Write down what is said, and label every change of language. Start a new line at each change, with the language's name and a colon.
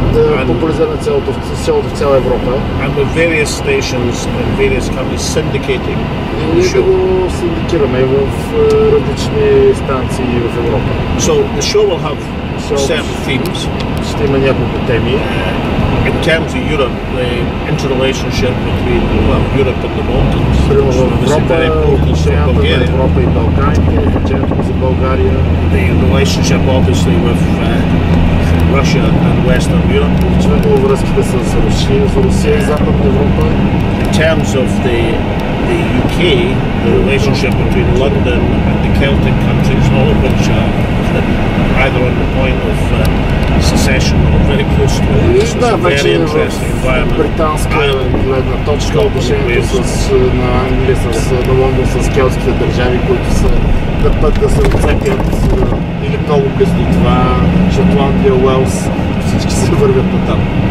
Bulgarian: Да популяризираме цялото в цяла Европа.
English: And with various stations and various companies syndicating the
Bulgarian: И да
English: show.
Bulgarian: го синдикираме в различни станции в Европа.
English: So the show will have certain themes.
Bulgarian: Ще има няколко теми.
English: In terms of Europe, the interrelationship between Europe and the Balkans.
Bulgarian: Примерно в Европа, отношенията в Европа и Балканите, значението за България.
English: The relationship obviously with Russia and Western Europe.
Bulgarian: Очевидно връзките с Русия и Западна Европа.
English: In terms of the UK, the relationship between London and the Celtic countries, all of which are either on the point of secession or very close to it. It's a very interesting environment.
Bulgarian: Британска гледна точка, отношението на Англия, на Лондон с келтските държави, които са на път да се отцепят или много близо до това. Шотландия, Уелс, всички се вървят на там.